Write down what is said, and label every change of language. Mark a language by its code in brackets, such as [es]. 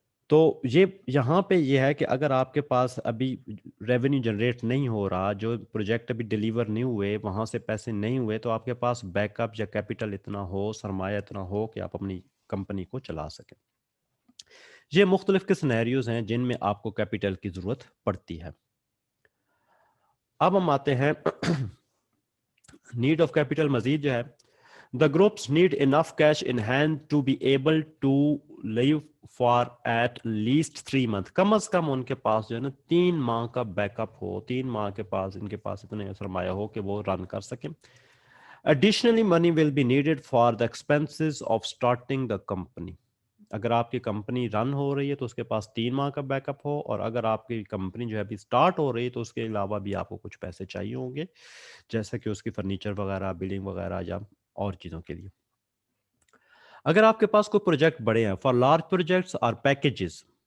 [ur] تو یہاں پہ یہ ہے کہ اگر آپ کے پاس ابھی ریونیو جنریٹ نہیں ہو رہا، جو پروجیکٹ ابھی ڈیلیور نہیں ہوئے، وہاں سے پیسے نہیں ہوئے، تو آپ کے پاس بیک اپ یا کیپٹل اتنا ہو، سرمایہ اتنا ہو کہ آپ اپنی کمپنی کو چلا سکیں. یہ مختلف کے سینیریوز ہیں جن میں آپ کو کیپٹل کی ضرورت پڑتی ہے. اب ہم آتے ہیں نیڈ آف کیپٹل. مزید جو ہے [en] the groups need enough cash in hand to be able to live for at least 3 months. [ur] کم از کم ان کے پاس جو ہے نا 3 ماہ کا بیک اپ ہو، 3 ماہ کے پاس ان کے پاس اتنے سرمایہ ہو کہ وہ رن کر سکیں. [en] Additionally money will be needed for the expenses of starting the company. [ur] اگر آپ کی کمپنی رن ہو رہی ہے تو اس کے پاس 3 ماہ کا بیک اپ ہو، اور اگر آپ کی کمپنی جو ہے ابھی سٹارٹ ہو رہی ہے تو اس کے علاوہ بھی آپ کو کچھ پیسے چاہیے ہوں گے، جیسا کہ اس کی فرنیچر وغیرہ، بلڈنگ وغیرہ یا اور چیزوں کے لیے. اگر آپ کے پاس کوئی پروجیکٹ بڑے ہیں، [en] For large projects اور packages.